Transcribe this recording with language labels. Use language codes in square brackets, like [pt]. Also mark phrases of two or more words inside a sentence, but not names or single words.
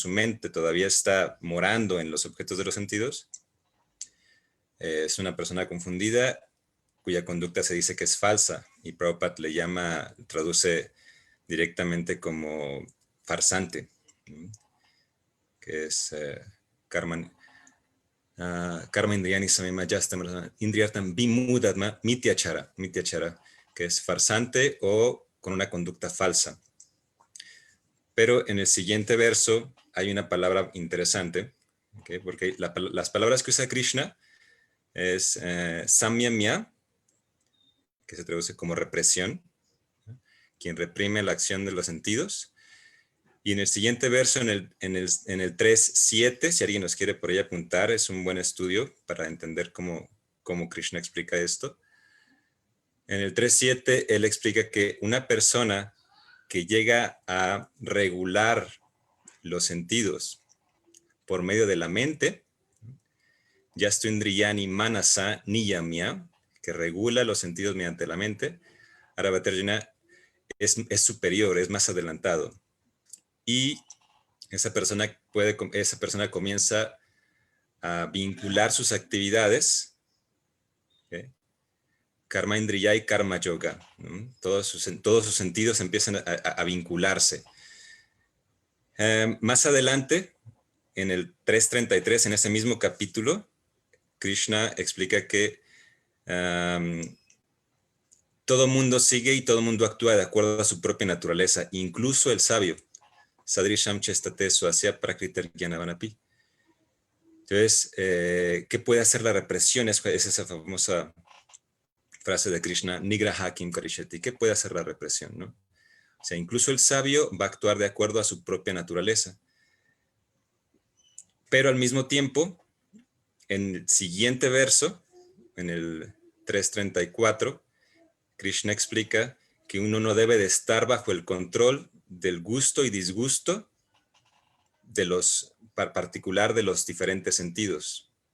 [es] su mente todavía está morando en los objetos de los sentidos, es una persona confundida cuya conducta se dice que es falsa, y Prabhupada le traduce directamente como farsante, que es [sa] karma indriyani samimajastam indriyartam vimudatma mityachara, [es] que es farsante o con una conducta falsa. Pero en el siguiente verso hay una palabra interesante, ¿okay? Porque las palabras que usa Krishna es samyamya, que se traduce como represión, ¿no? Quien reprime la acción de los sentidos. Y en el siguiente verso, en el 3.7, si alguien nos quiere por ahí apuntar, es un buen estudio para entender cómo Krishna explica esto. En el 3.7, él explica que una persona que llega a regular los sentidos por medio de la mente, [sa] yastu indriyani manasa niyamya, [es] que regula los sentidos mediante la mente, Aravatarjuna es superior, es más adelantado. Y esa persona comienza a vincular sus actividades, ¿okay? [sa] Karma Indriya [es] y [sa] Karma Yoga, [es] ¿no? Todos sus sentidos empiezan a vincularse. Más adelante, en el 3.33, en ese mismo capítulo, Krishna explica que todo mundo sigue y todo mundo actúa de acuerdo a su propia naturaleza, incluso el sabio. [sa] Sadrisham chestate swasya prakriter jnanavanapi. [es] Entonces, ¿qué puede hacer la represión? Es esa famosa frase de Krishna, [sa] Nigraha kim karishati. [es] ¿Qué puede hacer la represión, no? O sea, incluso el sabio va a actuar de acuerdo a su propia naturaleza. Pero al mismo tiempo, en el siguiente verso, en el 3.34, Krishna explica que uno no debe de estar bajo el control del gusto y disgusto particular de los diferentes sentidos.